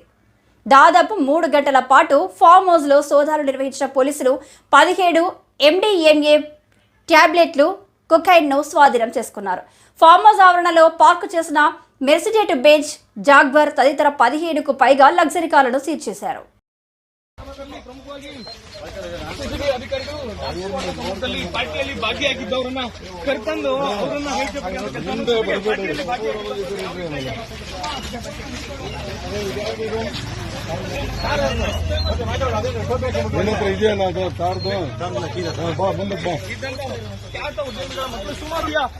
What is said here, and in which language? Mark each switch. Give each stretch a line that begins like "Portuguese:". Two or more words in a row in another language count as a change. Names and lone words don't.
Telugu: దాదాపు 3 గంటల పాటు
English: farm house
Telugu: లో సోదాలు నిర్వహించిన పోలీసులు 17 MDMA ట్యాబ్లెట్లు కొకైన్ ను స్వాధీనం చేసుకున్నారు.
English: farm house
Telugu: ఆవరణలో పార్కు చేసిన మెర్సిడెస్ బెంజ్, జాగ్వర్ తదితర 15కు పైగా
English: luxury cars
Telugu: సీజ్ చేశారు.
Kannada: ಪಾರ್ಟಿಯಲ್ಲಿ ಭಾಗಿಯಾಗಿದ್ದವರನ್ನ ಕರ್ಕೊಂಡು ಅವರನ್ನ ಇದೆಯಲ್ಲ ಅದು ಕಾರ್ದು ಮುಂದಕ್ಕೆ ಮತ್ತು ಸುಮಾರು